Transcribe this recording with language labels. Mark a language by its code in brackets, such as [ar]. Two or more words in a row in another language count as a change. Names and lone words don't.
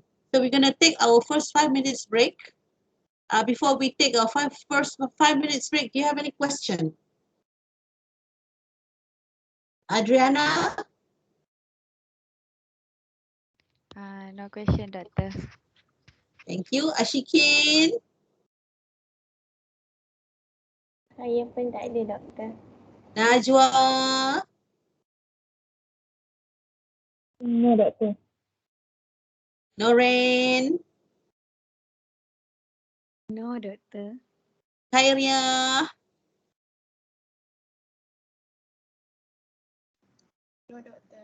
[en] So we're going to take our first 5 minutes break. Before we take our first 5 minutes break, do you have any question? Adriana? No question, Doctor. Thank you. Ashikin. [ms] Saya pun tak ada, Doktor. [en] Najwa. No, Doktor. Noren. No, Doctor. Khairia. No, Doktor.